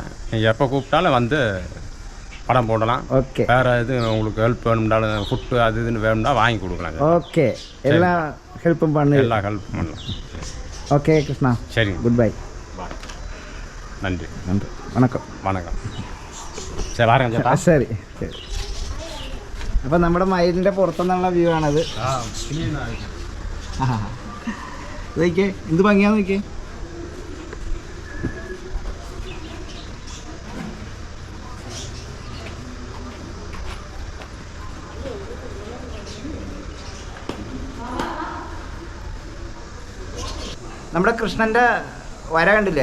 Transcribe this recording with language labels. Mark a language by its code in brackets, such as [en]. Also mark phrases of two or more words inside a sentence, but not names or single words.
[ta] நீங்கள் எப்போ கூப்பிட்டாலும் வந்து படம் போடலாம். ஓகே. வேறு எது உங்களுக்கு ஹெல்ப் வேணும்னாலும் ஃபுட்டு அது இதுன்னு வேணும்னா வாங்கி கொடுக்கலாம். ஓகே. எல்லா ஹெல்ப்பும் பண்ணு. எல்லா ஹெல்ப்பும் பண்ணலாம். ஓகே கிருஷ்ணா. சரிங்க. [en] good bye. [ta] நன்றி. நன்றி. வணக்கம். വണക്കം. சரி வரேன் ചേട്ടാ. [ml] ശരി ശരി. അപ്പം നമ്മുടെ മയിലിൻ്റെ പുറത്തുനിന്നുള്ള വ്യൂ ആണത്. നോക്കിയേ എന്ത് ഭംഗിയാന്ന് നോക്കിയേ. നമ്മുടെ കൃഷ്ണൻ്റെ വര കണ്ടില്ലേ?